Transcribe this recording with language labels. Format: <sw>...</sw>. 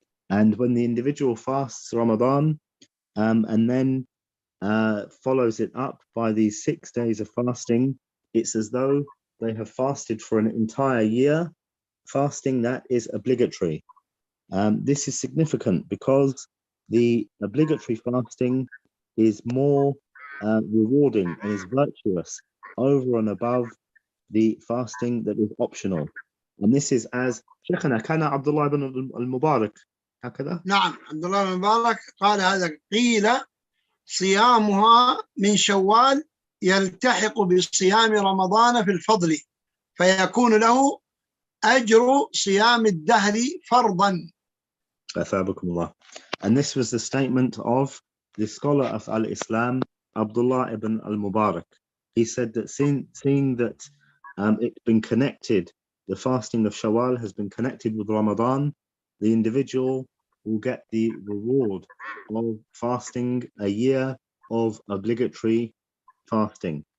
<en>And when the individual fasts Ramadan and then follows it up by these 6 days of fasting, it's as though they have fasted for an entire year, fasting that is obligatory. This is significant because the obligatory fasting is more rewarding and is virtuous over and above the fasting that is optional. And this is as</en> <ar>شيخنا كان عبد الله بن المبارك هكذا. نعم، عبد الله بن المبارك قال هذا: قيل صيامها من شوال يلتحق بصيام رمضان في الفضل، فيكون له أجر صيام الدهر فرضا. أثابكم الله.</ar> <en>And this was the statement of the scholar of Al-Islam, Abdullah ibn al-Mubarak. He said that seeing that it's been connected, the fasting of Shawwal has been connected with Ramadan, the individual will get the reward of fasting a year of obligatory fasting.</en>